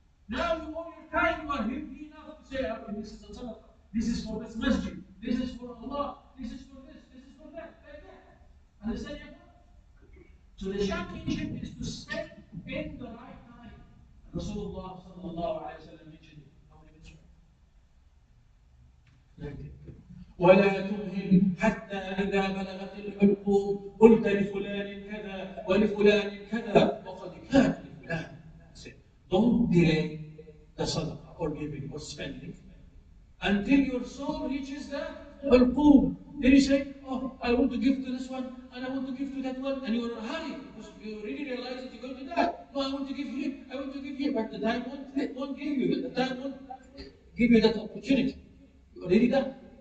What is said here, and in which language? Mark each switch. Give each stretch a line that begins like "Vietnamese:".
English: Now you all your time, you are healthy enough to say, okay, this is a sadaqah, this is for this masjid, this is for Allah, this is for this is for that, like that. Understand? So the championship is to spend in the right time. Rasulullah sallallahu alayhi wa sallam mentioned it. How many minutes?
Arabic: ولا تمهل حتى إذا بلغت الحلقوم قلت لفلان كذا ولفلان كذا وقد كان لفلان.
English: Don't delay the sadaqah or giving or spending until your soul reaches the hulqum. Then you say, oh, I want to give to this one and I want to give to that one, and you are in a hurry because you really realize that you're going to die. No, I want to give here, I want to give here, but the time won't give you, the time won't give you that opportunity. You're already done.